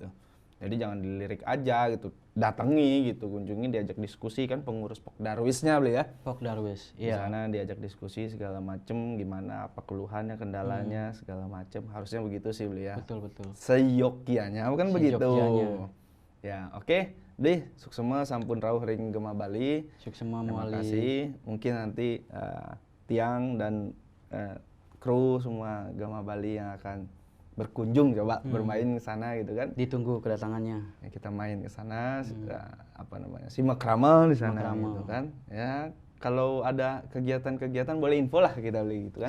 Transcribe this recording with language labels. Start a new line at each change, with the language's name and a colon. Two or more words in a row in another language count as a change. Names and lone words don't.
Indonesian: Jadi jangan dilirik aja gitu, datangi gitu, kunjungi, diajak diskusi kan pengurus Pokdarwisnya beli ya. Pokdarwis, Di iya. sana diajak diskusi segala macem, gimana apa keluhannya, kendalanya, segala macem. Harusnya begitu sih beli ya. Betul. Seyogyanya bukan begitu. Seyogyanya. Ya, oke. Deh,
Balinese: suksema sampun rawuh ring Gema Bali. Suksema
Indonesian: Terima Muali. kasih. Mungkin nanti Tiang dan kru semua Gema Bali yang akan berkunjung coba bermain ke sana gitu kan. Ditunggu kedatangannya. Ya, kita main ke sana apa namanya? Simak ramal di sana Simak ramal. gitu kan. Ya, kalau ada kegiatan-kegiatan boleh info lah kita beli gitu kan.